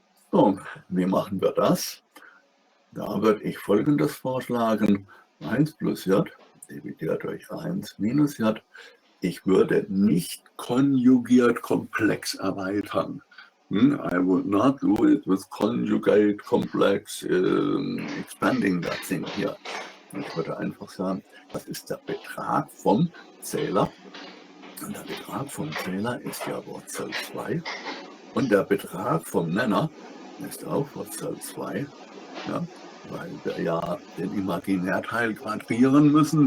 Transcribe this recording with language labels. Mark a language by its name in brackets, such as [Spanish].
[German] So, wie machen wir das? Da würde ich Folgendes vorschlagen, 1 plus j dividiert durch 1 minus j. Ich würde nicht konjugiert komplex erweitern. [English] I would not do it with conjugate complex expanding that thing here. [German] Ich würde einfach sagen, das ist der Betrag vom Zähler. Und der Betrag vom Zähler ist ja Wurzel 2. Und der Betrag vom Nenner ist auch Wurzel 2. Ja, weil wir ja den Imaginärteil quadrieren müssen.